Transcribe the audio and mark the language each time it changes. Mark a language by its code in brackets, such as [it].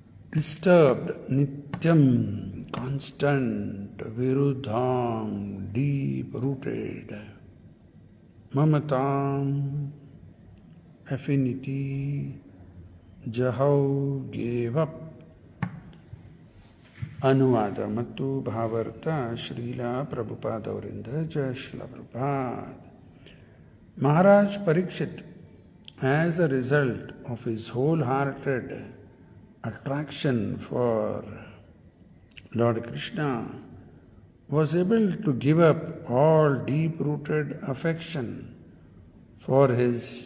[en] disturbed, nityam constant, viruddham deep rooted, mamatam affinity, jahau gave up. [kn] ಅನುವಾದ ಮತ್ತು ಭಾವಾರ್ಥ ಶ್ರೀಲ ಪ್ರಭುಪಾದ್ ಅವರಿಂದ. ಜಯ Srila Prabhupad. [en] Maharaj Parikshit, as a result of his wholehearted attraction for Lord Krishna, was able to give up all deep-rooted affection for his